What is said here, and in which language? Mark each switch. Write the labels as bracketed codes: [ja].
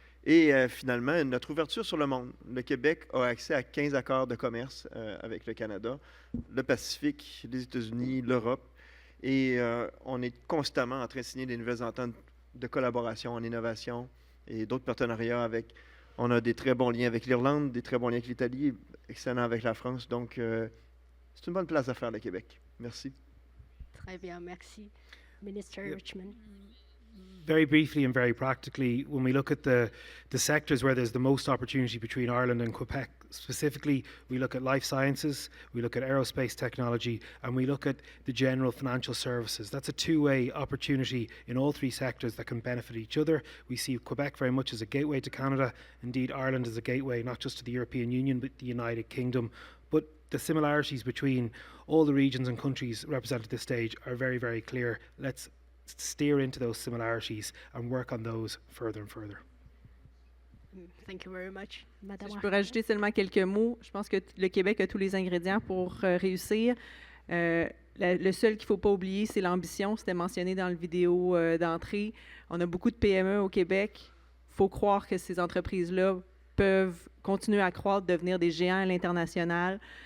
[fr] Et finalement, notre ouverture sur le monde. Le Québec a accès à 15 accords de commerce avec le Canada, le Pacifique, les États-Unis, l'Europe. Et on est constamment en train de signer des nouvelles ententes de collaboration en innovation et d'autres partenariats avec. On a des très bons liens avec l'Irlande, des très bons liens avec l'Italie, excellents avec la France. Donc, c'est une bonne place à faire, le Québec. Merci. Très bien, merci. Minister Richmond. [en] Very briefly and very practically, when we look at the sectors where there's the most opportunity between Ireland and Quebec, specifically, we look at life sciences, we look at aerospace technology, and we look at the general financial services. That's a two-way opportunity in all three sectors that can benefit each other. We see Quebec very much as a gateway to Canada. Indeed, Ireland is a gateway not just to the European Union, but the United Kingdom. But the similarities between all the regions and countries represented at this stage are very, very clear. Let's steer into those similarities and work on those further and further. Thank you very much. Madame. [fr] Je peux rajouter seulement quelques mots. Je pense que le Québec a tous les ingrédients pour réussir. Le seul qu'il ne faut pas oublier, c'est l'ambition. C'était mentionné dans le vidéo d'entrée. On a beaucoup de PME au Québec. Il faut croire que ces entreprises-là peuvent continuer à croître, devenir des géants à l'international.